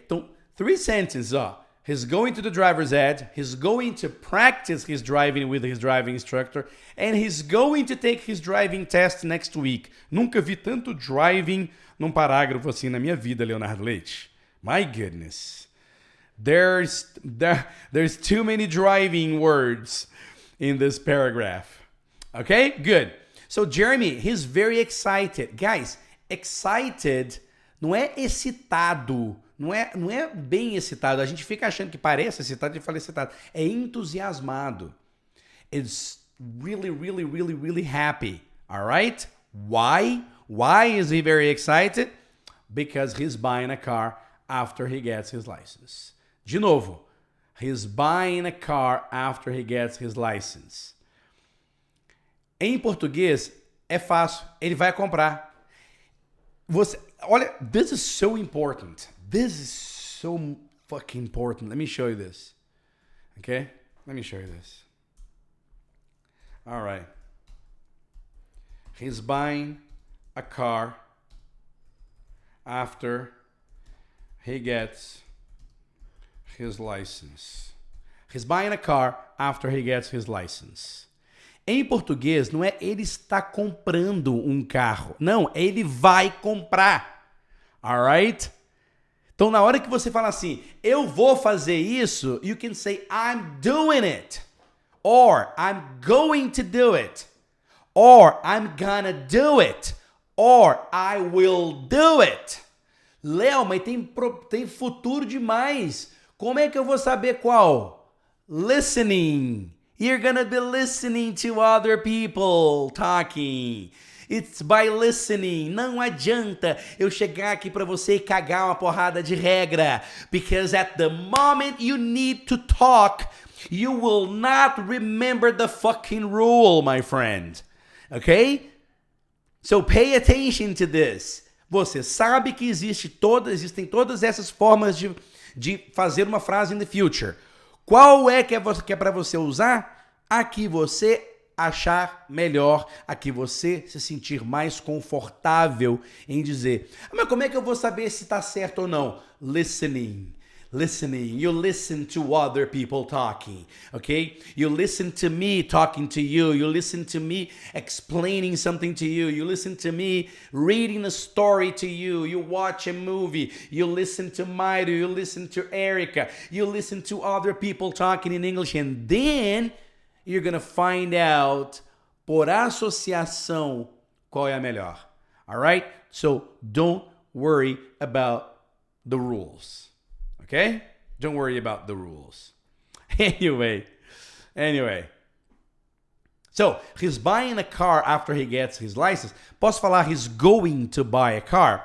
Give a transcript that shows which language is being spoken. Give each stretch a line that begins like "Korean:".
English: Então, 3 sentences, ó. He's going to the driver's ed, he's going to practice his driving with his driving instructor, and he's going to take his driving test next week.
Portuguese: Nunca vi tanto driving num parágrafo assim na minha vida, Leonardo Leite.
English: My goodness. There's too many driving words in this paragraph. Okay? Good. So Jeremy, he's very excited.
Portuguese: Guys, excited não é excitado. Não é bem excitado. A gente fica achando que parece excitado e fala excitado. É entusiasmado.
English: It's really, really, really, really happy. All right? Why? Why is he very excited? Because he's buying a car after he gets his license.
Portuguese: De novo.
English: He's buying a car after he gets his license.
Portuguese: Em português, é fácil. Ele vai comprar. Olha,
English: this is so important. This is so fucking important. Let me show you this. Okay? Let me show you this. All right. He's buying a car after he gets his license. He's buying a car after he gets his license.
Portuguese: Em português, não é ele está comprando um carro. Não, ele vai comprar. Alright? Então, na hora que você fala assim, eu vou fazer isso,
English: you can say, I'm doing it. Or, I'm going to do it. Or, I'm gonna do it. Or, I will do it. Léo,
Portuguese: mas tem futuro demais. Como é que eu vou saber qual?
English: Listening. You're gonna be listening to other people talking. It's by listening.
Portuguese: Não adianta eu chegar aqui para você e cagar uma porrada de regra.
English: Because at the moment you need to talk, you will not remember the fucking rule, my friend. Okay? So pay attention to this.
Portuguese: Você sabe que existem todas essas formas de fazer uma frase
English: in the future.
Portuguese: Qual é que é para você usar? A que você achar melhor, a que você se sentir mais confortável em dizer. Mas como é que eu vou saber se está certo ou não?
English: Listening. Listening. You listen to other people talking, okay? You listen to me talking to you. You listen to me explaining something to you. You listen to me reading a story to you. You watch a movie. You listen to Mairo. You listen to Erica. You listen to other people talking in English. And then you're gonna find out,
Portuguese: por associação, qual é a melhor.
English: All right? So don't worry about the rules. Okay? Don't worry about the rules. Anyway. So, he's buying a car after he gets his license.
Portuguese: Posso falar
English: he's going to buy a car?